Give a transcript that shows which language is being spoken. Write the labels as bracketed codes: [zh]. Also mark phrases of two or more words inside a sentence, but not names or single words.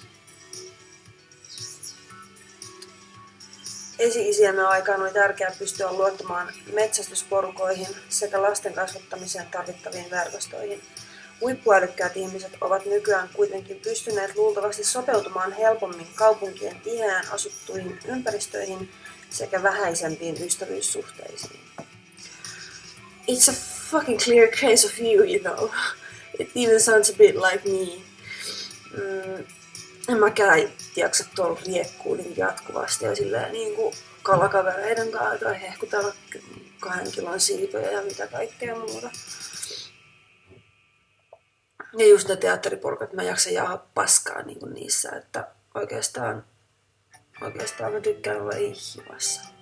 [fi] Esi-isiemme aikaan oli tärkeää pystyä luottamaan metsästysporukoihin sekä lasten kasvattamiseen tarvittaviin verkostoihin. Huippuälykkäät ihmiset ovat nykyään kuitenkin pystyneet luultavasti sopeutumaan helpommin kaupunkien tiheään asuttuihin ympäristöihin sekä vähäisempiin ystävyyssuhteisiin. [en] It's a fucking clear case of you, you know. It even sounds a bit like me. [fi] En mäkään jaksa tuolla riekkuun niin jatkuvasti ja silleen niin kuin kalakavereiden kanssa tai hehkutella 2 kilon siipoja ja mitä kaikkea muuta. Ja just ne teatteriporukat, mä jaksan jaha paskaa niin kuin niissä, että oikeastaan mä tykkään olla ihmassa.